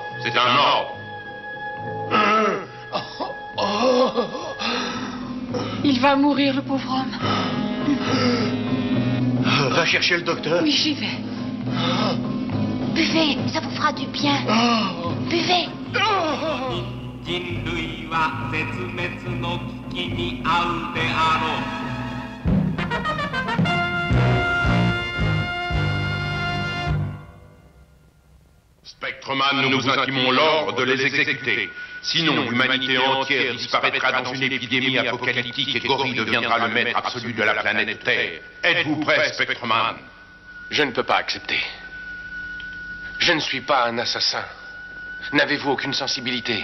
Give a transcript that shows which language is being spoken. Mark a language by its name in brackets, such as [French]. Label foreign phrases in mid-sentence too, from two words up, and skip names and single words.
[French] C'est un ordre. Il va mourir, le pauvre homme. Va chercher le docteur. Oui, j'y vais. Buvez, ça vous fera du bien. Buvez. [Japanese] 人類は絶滅の危機に遭うであろう。 [French] Spectreman, nous vous intimons l'ordre de les exécuter. Sinon, l'humanité entière disparaîtra dans une épidémie apocalyptique et Gory deviendra le maître absolu de la planète Terre. Êtes-vous prêt, Spectreman? Je ne peux pas accepter. Je ne suis pas un assassin. N'avez-vous aucune sensibilité?